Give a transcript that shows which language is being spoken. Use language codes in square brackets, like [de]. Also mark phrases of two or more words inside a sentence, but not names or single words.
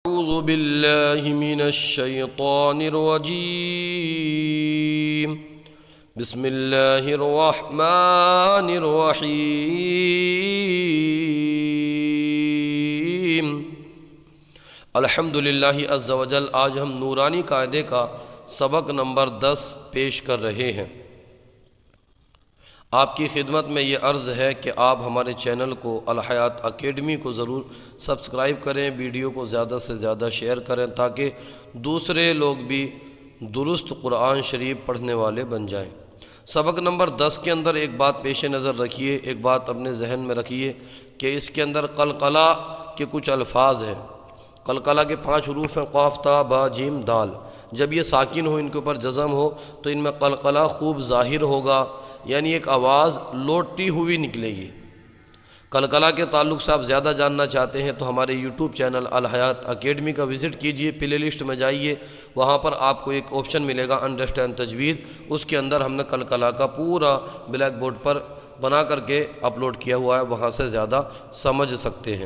[ar] أعوذ بالله من الشيطان الرجيم بسم الله الرحمن الرحيم الحمدللہ عز و جل۔ [ur] آج ہم نورانی قاعدے کا سبق نمبر 10 پیش کر رہے ہیں۔ آپ کی خدمت میں یہ عرض ہے کہ آپ ہمارے چینل کو الحیات اکیڈمی کو ضرور سبسکرائب کریں، ویڈیو کو زیادہ سے زیادہ شیئر کریں تاکہ دوسرے لوگ بھی درست قرآن شریف پڑھنے والے بن جائیں۔ سبق نمبر 10 کے اندر ایک بات پیش نظر رکھیے، ایک بات اپنے ذہن میں رکھیے کہ اس کے اندر قلقلہ کے کچھ الفاظ ہیں۔ قلقلہ کے 5 حروف ہیں، قاف تا با جیم دال۔ جب یہ ساکن ہو، ان کے اوپر جزم ہو تو ان میں قلقلہ خوب ظاہر ہوگا، یعنی ایک آواز لوٹتی ہوئی نکلے گی۔ قلقلہ کے تعلق سے آپ زیادہ جاننا چاہتے ہیں تو ہمارے یوٹیوب چینل الحیات اکیڈمی کا وزٹ کیجئے، پلے لسٹ میں جائیے، وہاں پر آپ کو ایک آپشن ملے گا انڈرسٹینڈ تجوید، اس کے اندر ہم نے قلقلہ کا پورا بلیک بورڈ پر بنا کر کے اپلوڈ کیا ہوا ہے، وہاں سے زیادہ سمجھ سکتے ہیں۔